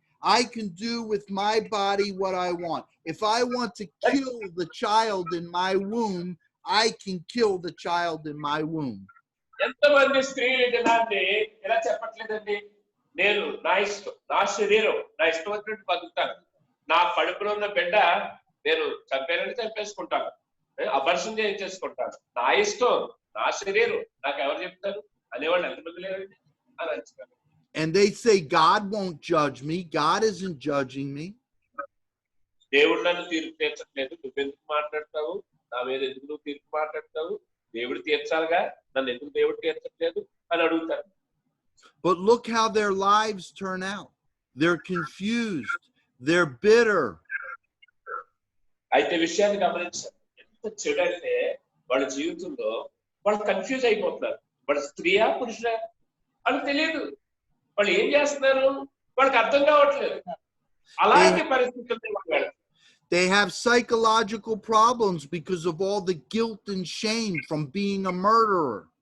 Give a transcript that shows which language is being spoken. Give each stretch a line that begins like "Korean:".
English: I can do with my body what I want. If I want to kill the child in my womb, I can kill the child in my womb.
Telugu: ఎంతమంది స్త్రీలు జనాన్ని ఎలా చెప్పట్లేదండి, నేను నా ఇష్టం, నా శరీరం, నా ఇష్టం వచ్చినట్టు బతుకుతాను, నా కడుపులో ఉన్న బిడ్డ నేను చంపేయాలని చంపేసుకుంటాను, అబర్షన్ చేయించేసుకుంటాను, నా ఇష్టం, నా శరీరం, నాకు ఎవరు చెప్తారు అనేవాళ్ళు ఎంతమంది లేరండి అని అంటారు.
English: And they say God won't judge me. God isn't judging me.
Telugu: దేవుడు నన్ను తీర్పు తీర్చట్లేదు, నువ్వెందుకు మాట్లాడతావు, నా మీద ఎందుకు నువ్వు తీర్పు మాట్లాడతావు, దేవుడు తీర్చాలిగా, నన్ను ఎందుకు దేవుడు తీర్చట్లేదు అని అడుగుతారు.
English: But look how their lives turn out. They're confused. They're bitter.
Telugu: అయితే విషయాన్ని గమనించారు, ఎంత చెడు అంటే వాళ్ళ జీవితంలో వాళ్ళు కన్ఫ్యూజ్ అయిపోతున్నారు. వాళ్ళ స్త్రీయా పురుషుడా అని తెలియదు. వాళ్ళు ఏం చేస్తున్నారు వాళ్ళకి అర్థం కావట్లేదు. అలాంటి పరిస్థితుల్లో వాళ్ళు
English: They have psychological problems because of all the guilt and shame from being a murderer.